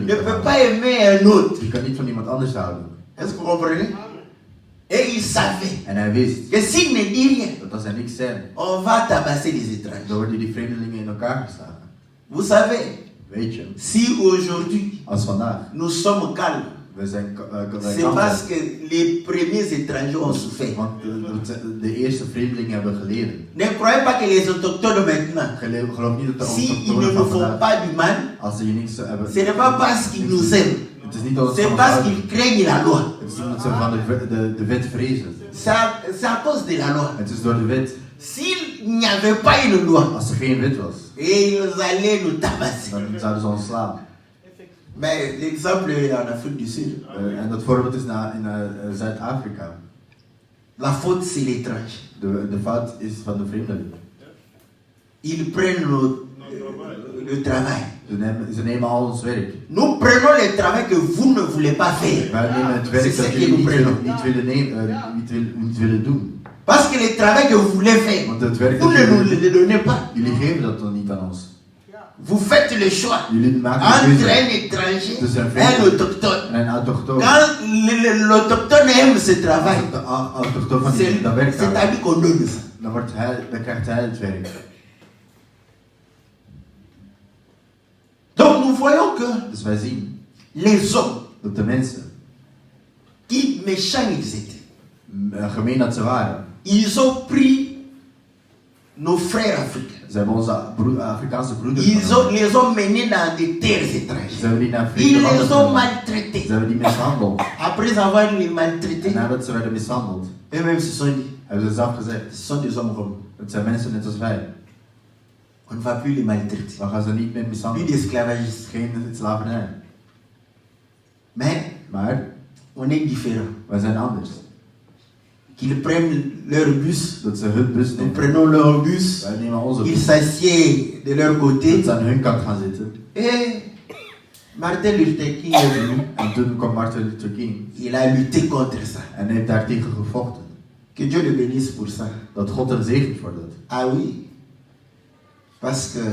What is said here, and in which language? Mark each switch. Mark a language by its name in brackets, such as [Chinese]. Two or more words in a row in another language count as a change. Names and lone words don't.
[French] ne [Dutch] kan [French] peut [Dutch] houden. [French] pas aimer un autre. [Dutch] Je kan niet van iemand anders houden. [French] Est-ce que vous comprenez? Et il savait [Dutch] En hij wist [French] que s'il ne dit rien, [Dutch] dat als hij niks zei, [French] on va tabasser les [Dutch] dan [French] étrangers. [Dutch] worden die vreemdelingen in elkaar geslagen. [French] Vous savez, [Dutch] Weet je, [French] si aujourd'hui [Dutch] als vandaag, [French] nous sommes calmes, [Dutch] we zijn [French] c'est parce que les premiers étrangers ont souffert. [Dutch] want de eerste vreemdelingen hebben geleden. [French] Ne croyez pas que les autochtones maintenant, [Dutch] Geloof niet dat de [French] s'ils ne [Dutch] autochtonen [French] nous [Dutch] van [French] font [Dutch] vandaag, [French] pas du mal, [Dutch] als ze je niks hebben, [French] ce n'est pas parce qu'ils nous aiment, [Dutch] het is niet dat ze [French] c'est [Dutch] van [French] parce [Dutch] houden. [French] qu'ils craignent la loi. [Dutch] Het is niet dat ze van de wet vrezen. [French] C'est à cause de la loi. [Dutch] Het is door de wet. [French] S'il n'y avait pas une loi, [Dutch] Als er geen wet was, [French] et ils allaient nous tabasser. [Dutch] dan zouden ze ons slaan. [French] Mais l'exemple est en Afrique du Sud. [Dutch] En dat voorbeeld is in Zuid-Afrika. [French] La faute, c'est l'étranger. [Dutch] De fout is van de vreemdeling. [French] Ils prennent le travail. [Dutch] Ze nemen al ons werk. [French] Nous prenons le travail que vous ne voulez pas faire. [Dutch] Wij nemen het [French] C'est [Dutch] werk [French] ce [Dutch] dat [French] que [Dutch] jullie [French] nous prenons. [Dutch] niet willen doen. [French] Parce que le travail que vous voulez faire, [Dutch] Want het werk [French] vous [Dutch] dat [French] ne nous [Dutch] jullie, [French] le donnez pas. [Dutch] jullie geven dat dan niet aan ons. [French] Vous faites le choix [Dutch] Jullie maken [French] entre [Dutch] de keuze [French] un étranger [Dutch] Dus een [French] et un [Dutch] vreemdeling [French] autochtone. [Dutch] en een autochtoon. [French] Quand l'autochtone aime ce travail, [Dutch] Als de autochtoon van die dat werk [French] c'est à [Dutch] houdt, [French] lui qu'on donne ça. [Dutch] dan krijgt hij het werk. [French] Donc nous voyons que [Dutch] Dus wij zien [French] les hommes, [Dutch] dat de mensen, [French] qui méchants ils étaient, [Dutch] gemeen dat ze waren, [French] ils ont pris nos frères africains. [Dutch] ze hebben onze Afrikaanse broeders [French] Ils [Dutch] genomen. [French] les ont menés dans des terres [Dutch] Ze [French] étrangères. [Dutch] hebben die naar [French] Ils [Dutch] vreemde [French] les [Dutch] landen [French] ont [Dutch] genomen. [French] maltraités. [Dutch] Ze hebben die mishandeld. [French] Après avoir les maltraités, [Dutch] En nadat ze werden mishandeld, [French] eux-mêmes se sont dit, [Dutch] hebben ze zelf gezegd, [French] ce sont des hommes romains. [Dutch] het zijn mensen net als wij. [French] On ne va plus les maltraiter. [Dutch] Dan gaan ze niet meer [French] Plus [Dutch] mishandelen. [French] d'esclavagisme. [Dutch] Geen slavernij. [French] Mais [Dutch] Maar [French] on est différent. [Dutch] wij zijn anders. [French] Qu'ils prennent leur bus, [Dutch] Dat ze hun bus [French] nous [Dutch] nemen. [French] prenons leur bus, [Dutch] Wij nemen onze [French] ils [Dutch] bus. [French] s'assiedent de leur [Dutch] Dat [French] côté. [Dutch] ze aan hun kant gaan zitten. [French] Et Martin Luther King est venu. [Dutch] En toen kwam Martin Luther King. [French] Il a lutté contre ça. [Dutch] En hij heeft daartegen gevochten. [French] Que Dieu le bénisse pour ça. [Dutch] Dat God hem zegent voor dat. [French] Ah oui. Parce que